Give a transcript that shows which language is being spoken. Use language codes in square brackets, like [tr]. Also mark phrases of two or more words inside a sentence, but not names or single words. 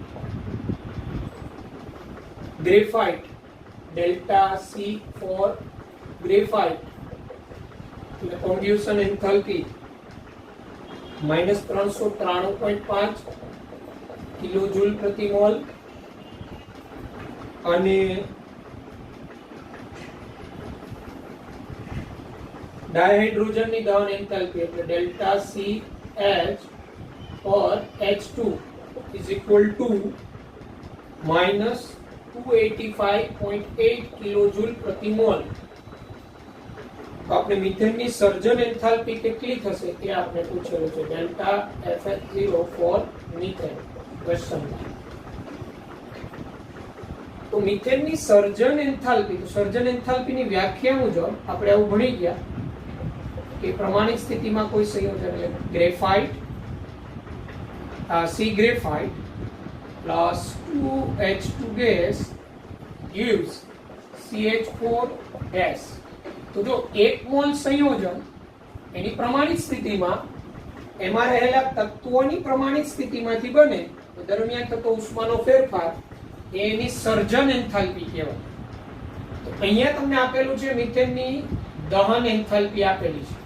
[en] graphite delta C for graphite એટલે combustion enthalpy -393.5 કિલોજૂલ પ્રતિ મોલ. [gu] અને ડાયહાઇડ્રોજનની દહન એન્થાલ્પી એટલે [en] delta C H or H2 is equal to -285.8 કિલોજૂલ પ્રતિ મોલ. [gu] આપણે મિથેનની સર્જન એન્થાલ્પી કેટલી થશે તે આપણે પૂછેલું છે. [en] delta FH0 for methane question. [gu] તો મિથેનની સર્જન એન્થાલ્પી, તો સર્જન એન્થાલ્પીની વ્યાખ્યા મુજબ આપણે આવું ભણી ગયા કે પ્રમાણિત સ્થિતિમાં કોઈ સંયોજન એટલે ગ્રેફાઇટ [en] C graphite plus 2H2 gas gives CH4 gas. [gu] તો જો 1 મોલ સંયોજન એની પ્રમાણિત સ્થિતિમાં એમાં રહેલા તત્વોની પ્રમાણિત સ્થિતિમાંથી બને તો દરમિયાન થતો ઉષ્માનો ફેરફાર એની સર્જન એન્થાલ્પી કહેવાય. તો અહીંયા તમને આપેલું છે મિથેનની દહન એન્થાલ્પી આપેલી છે.